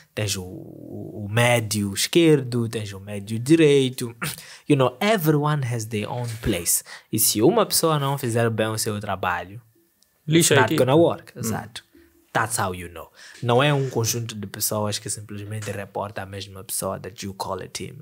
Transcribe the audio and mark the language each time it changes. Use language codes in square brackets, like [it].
[pt] Tens o médio esquerdo, tens o médio direito. [en] Everyone has their own place. [pt] E se uma pessoa não fizer bem o seu trabalho, it's not gonna work. Exato. That's how you know. Não é um conjunto de pessoas que simplesmente reporta a mesma pessoa that you call a team.